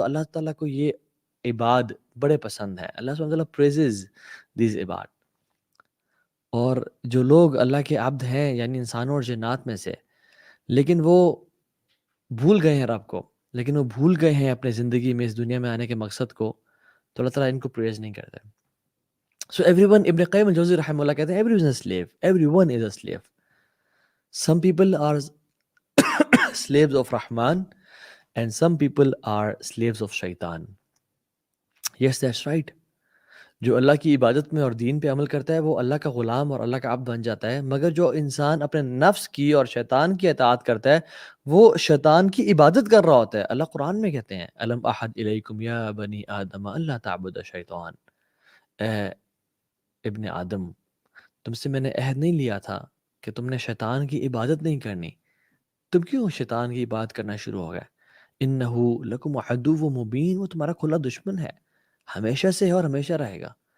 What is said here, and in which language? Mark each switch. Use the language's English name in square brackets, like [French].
[Urdu] تو اللہ تعالیٰ کو یہ عباد بڑے پسند ہیں. اللہ سبحانہ وتعالیٰ [English] praises these [Urdu] عباد. اور جو لوگ اللہ کے عبد ہیں، یعنی انسانوں اور جنات میں سے، لیکن وہ بھول گئے ہیں رب کو، لیکن وہ بھول گئے ہیں اپنے زندگی میں اس دنیا میں آنے کے مقصد کو، تو اللہ تعالیٰ ان کو پریز نہیں کرتے. [English] so every one, [Urdu] ابن قیم الجوزی رحمہ اللہ کہتے ہیں [English] Every one is a slave, every one is a slave. Some people are slaves of Rahman and some people are slaves of Shaitan. Yes, that's right. [Urdu] جو اللہ کی عبادت میں اور دین پہ عمل کرتا ہے وہ اللہ کا غلام اور اللہ کا عبد بن جاتا ہے، مگر جو انسان اپنے نفس کی اور شیطان کی اطاعت کرتا ہے وہ شیطان کی عبادت کر رہا ہوتا ہے. اللہ قرآن میں کہتے ہیں [Arabic] الم احد الیکم یا بنی آدم اللہ تعبد الشیطان، [Urdu] اے ابن آدم، تم سے میں نے عہد نہیں لیا تھا کہ تم نے شیطان کی عبادت نہیں کرنی، تم کیوں شیطان کی عبادت کرنا شروع ہو گئے؟ [Arabic] انہو لکم عدو مبین، [Urdu] وہ تمہارا کھلا دشمن ہے، ہمیشہ سے ہے اور ہمیشہ رہے گا.